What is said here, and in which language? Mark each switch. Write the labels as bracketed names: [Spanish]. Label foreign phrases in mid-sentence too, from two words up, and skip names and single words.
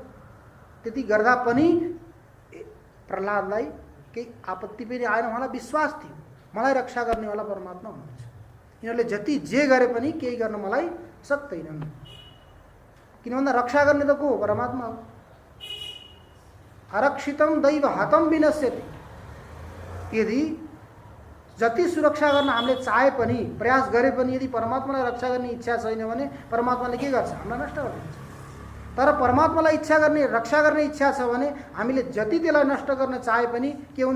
[Nepali] त्यति गर्दा पनि प्रहलादलाई केही आपत्ति पनि आएन, उहाँलाई विश्वास थियो मलाई रक्षा गर्नेवाला परमात्मा हुनुहुन्छ, यिनीहरूले जति जे गरे पनि केही गर्न मलाई सक्दैनन्। किन भन्दा रक्षा गर्ने त को हो? परमात्मा हो। [Sanskrit] अरक्षितम दैव हतम विनश्यति। [Nepali] यदि जति सुरक्षा गर्न हामीले चाहे पनि, प्रयास गरे पनि, यदि परमात्मालाई रक्षा गर्ने इच्छा छैन भने परमात्माले के गर्छ? हामीलाई नष्ट गरिदिन्छ। तर परमात्मालाई इच्छा गर्ने, रक्षा गर्ने इच्छा छ भने हामीले जति त्यसलाई नष्ट गर्न चाहे पनि के हुन्छ?